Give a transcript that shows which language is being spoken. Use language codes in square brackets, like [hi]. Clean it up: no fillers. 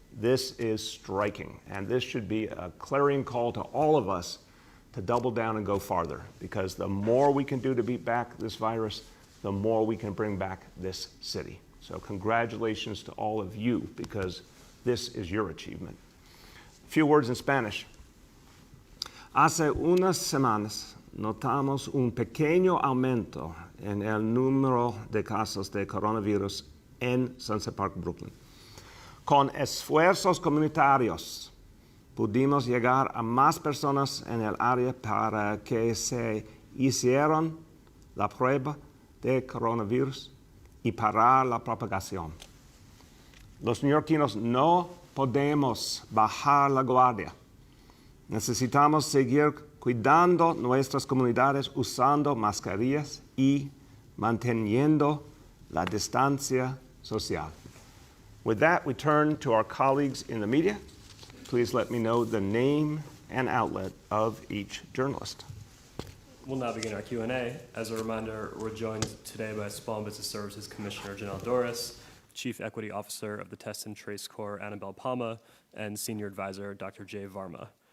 [en] This is striking, and this should be a clarion call to all of us to double down and go farther, because the more we can do to beat back this virus, the more we can bring back this city. So congratulations to all of you, because this is your achievement. A few words in Spanish. [es] Hace unas semanas notamos un pequeño aumento en el número de casos de coronavirus en Sunset Park, Brooklyn. Con esfuerzos comunitarios, pudimos llegar a más personas en el área para que se hicieran la prueba de coronavirus y parar la propagación. Los neoyorquinos no podemos bajar la guardia. Necesitamos seguir cuidando nuestras comunidades usando mascarillas y manteniendo la distancia social. [en] With that, we turn to our colleagues in the media. Please let me know the name and outlet of each journalist. We'll now begin our Q&A. As a reminder, we're joined today by Small Business Services Commissioner Janelle Doris, Chief Equity Officer of the Test and Trace Corps, Annabelle Palma, and Senior Advisor, Dr. Jay Varma.